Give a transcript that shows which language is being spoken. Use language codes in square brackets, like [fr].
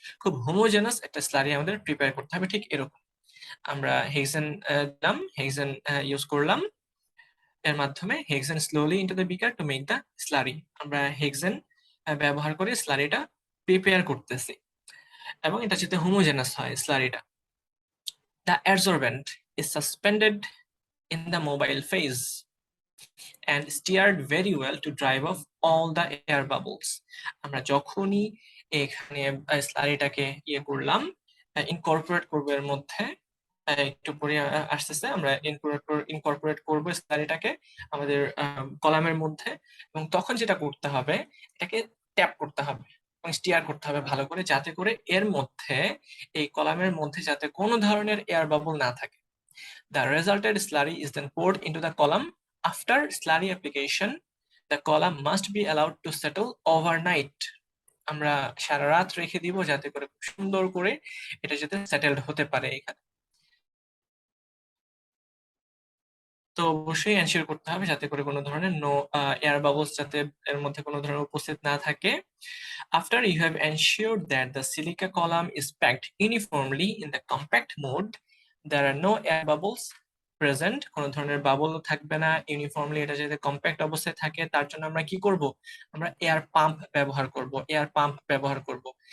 [bn] খুব হোমোজেনাস একটা স্লারি আমাদের প্রিপেয়ার করতে হবে, ঠিক এরকম। আমরা হেক্সেন দিলাম, হেক্সেন ইউজ করলাম, এর মাধ্যমে [en] Hexane slowly into the beaker to make the slurry. [bn] আমরা হেক্সেন ব্যবহার করে স্লারিটা প্রিপেয়ার করতেছি, এবং এটা যাতে হোমোজেনাস হয় স্লারিটা। [en] The adsorbent is suspended in the mobile phase and steered very well to drive off all the air bubbles. [bn] আমরা যখনই এখানে স্লারিটাকে করলাম, ইনকর্পোরেট করব এর মধ্যে, একটু পরে আসতেছে, আমরা ইনকর্পোরেট করব স্লারিটাকে আমাদের কলামের মধ্যে, এবং তখন যেটা করতে হবে, এটাকে ট্যাপ করতে হবে এবং স্টিয়ার করতে হবে ভালো করে, যাতে করে এর মধ্যে, এই কলামের মধ্যে যাতে কোনো ধরনের এয়ার বাবল না থাকে। [en] The resulted slurry is then poured into the column. After slurry application, the column must be allowed to settle overnight. [bn] আমরা সারা রাত রেখে দিব, যাতে করে খুব সুন্দর করে এটা যাতে সেটেলড হতে পারে এখানে। তো অবশ্যই এনশিওর করতে হবে যাতে করে কোনো ধরনের নো এয়ার বাবলস যাতে এর মধ্যে কোনো ধরনের উপস্থিত না থাকে। [en] After you have ensured that the silica column is packed uniformly in the compact mode, there are no air bubbles [bn] present, কোনো ধরনের বাবল থাকবে না, ইউনিফর্মলি এটা যাতে কম্প্যাক্ট অবস্থায় থাকে, তার জন্য আমরা কি করব, আমরা এয়ার পাম্প ব্যবহার করব।